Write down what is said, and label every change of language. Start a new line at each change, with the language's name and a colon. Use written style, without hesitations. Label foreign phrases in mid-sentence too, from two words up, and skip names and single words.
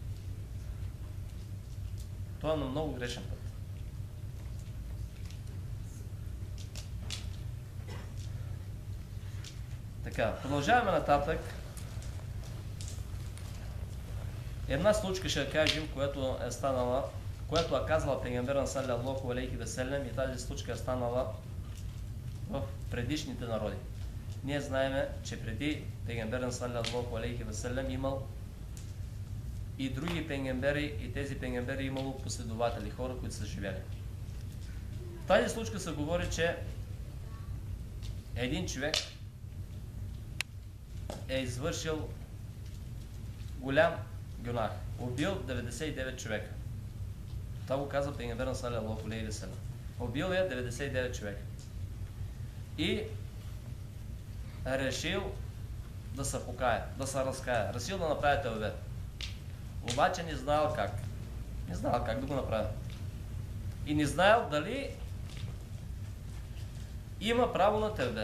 Bulgarian: Това е на много грешен път. Така, продължаваме нататък. Една случка ще кажем, която е станала, която е казала пейгамбера
Arabic: صلى الله عليه وسلم,
Bulgarian: и тази случка е станала в предишните народи. Ние знаем, че преди пейгамбера
Arabic: صلى الله عليه وسلم
Bulgarian: имал и други пейгамбери, и тези пейгамбери имало последователи, хора, които са живели. В тази случка се говори, че един човек е извършил голям гюнах. Убил 99 човека. Това го казва пейгамбер
Arabic: صلى الله عليه وسلم.
Bulgarian: Убил е 99 човека. И решил да се покая, да се разкая. Решил да направи тълбе. Обаче не знаел как. Не знаел как да го направи. И не знаел дали има право на тълбе.